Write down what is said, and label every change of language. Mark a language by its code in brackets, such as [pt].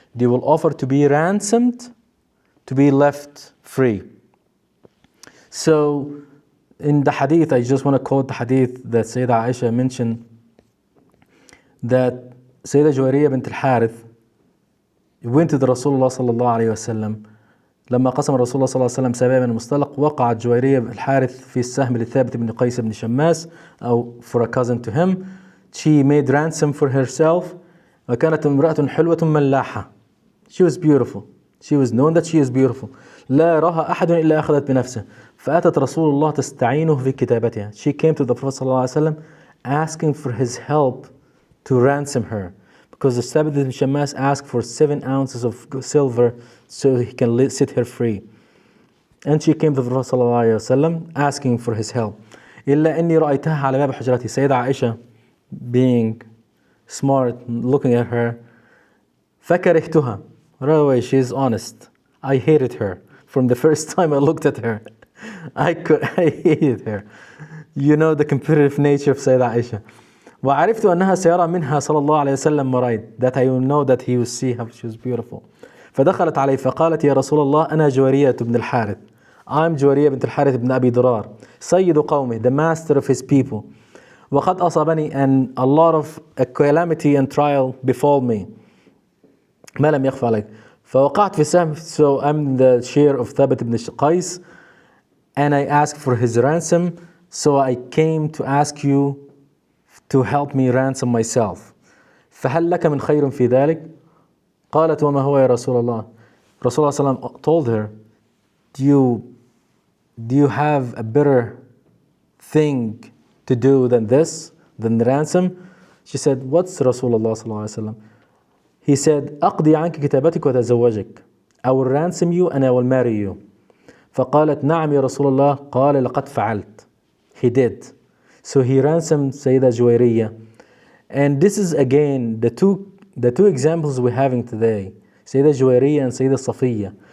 [en] They will offer to be ransomed, to be left free. So in the hadith, I just want to quote the hadith that Sayyidah Aisha mentioned, that Sayyidah Juwayriyah bint al-Harith went to the Rasulullah sallallahu alayhi wasallam. [ar] لما قسم الرسول صلى الله عليه وسلم سبايا من المصطلق وقعت جويرية الحارث في السهم لثابت بن قيس بن شماس أو [en] for a cousin to him. She made ransom for herself. [ar] وكانت امرأة حلوة ملاحة. [en] She was beautiful. She was known that she is beautiful. [ar] لا يراها أحد إلا أخذت بنفسه. فأتت رسول الله تستعينه في كتابتها. [en] She came to the Prophet صلى الله عليه وسلم asking for his help to ransom her. Because the Thabit ibn Shammas asked for 7 ounces of silver so he can set her free. And she came to the Prophet ﷺ asking for his help. [ar] إلا إني رأيتها على باب حجرتي. [en] Sayyidah Aisha, being smart, looking at her, [ar] فكرهتها. [en] Right away, she is honest. I hated her. From the first time I looked at her, I hated her. You know the competitive nature of Sayyidah Aisha. [ar] وعرفت أنها سيرى منها صلى الله عليه وسلم مريض. [en] That I will know that he will see how she was beautiful. [ar] فدخلت عليه فقالت يا رسول الله أنا جويرية بن الحارث. [en] I'm جويرية بنت الحارث بن أبي ضرار. [ar] سيد قومه, [en] the master of his people. [ar] وقد أصابني, [en] and a lot of calamity and trial befall me. [ar] ما لم يخفى عليك. فوقعت في السهم, [en] so I'm the chair of Thabit bin Qais, and I asked for his ransom, so I came to ask you to help me ransom myself. [ar] فهل لك من خير في ذلك؟ قالت وما هو يا رسول الله. [en] Rasulullah sallam told her, do you have a better thing to do than this, than the ransom? She said, what's Rasulullah sallallahu alaihi wasallam? He said, [ar] أقضي عنك كتابتك وتزوجك. [en] I will ransom you and I will marry you. [ar] فقالت نعم يا رسول الله. قال لقد فعلت. [en] He did. So he ransomed Sayyidah Juwayriyah. And this is again the two examples we're having today, Sayyidah Juwayriyah and Sayyidah Safiyyah.